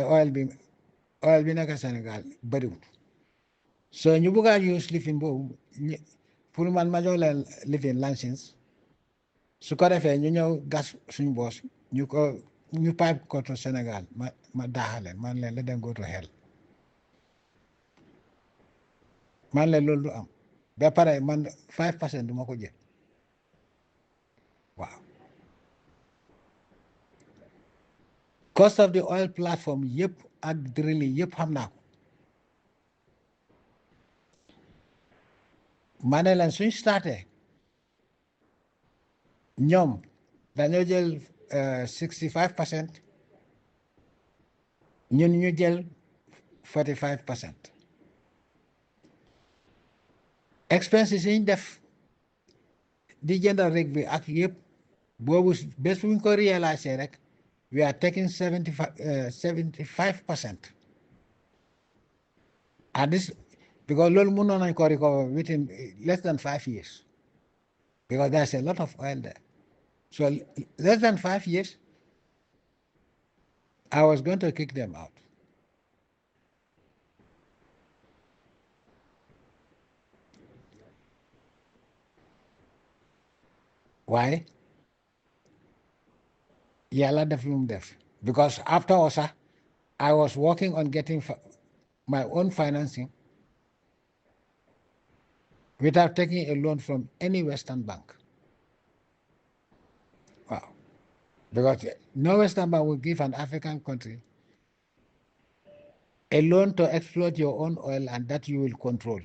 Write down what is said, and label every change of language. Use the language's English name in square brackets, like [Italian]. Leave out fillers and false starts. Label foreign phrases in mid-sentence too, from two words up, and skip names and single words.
[Wolof] oil bi nekk Sénégal bëriwul so ñu bëgg a use lifin boobu pour man ma jox leen lifin licence su ko defee ñu ñëw gas suñ boos ñu pipe ko to Sénégal ma daaxaleen man leen la dem [English] go to hell [Wolof] man leen loolu du am ba pare man 5% du ma ko jël [English] cost of the oil platform [Wolof] yëpp ak drilling yëpp xam naa ko ma ne leen suñ starté ñoom dañoo jël 65% ñun ñu jël 45%. expenses yi ñu def di jëndal rig bi ak yëpp boobu bés bu ñu ko réalisé rek [English] we are taking 75%. And this because [Wolof] loolu mënoon nañ ko [English] recover within less than 5 years because there's a lot of oil there. So less than 5 years, I was going to kick them out. Why? [Wolof] Yàlla def lu mu def [English] because after OSA, I was working on getting my own financing without taking a loan from any Western bank. Wow. Because no Western bank will give an African country a loan to exploit your own oil and that you will control.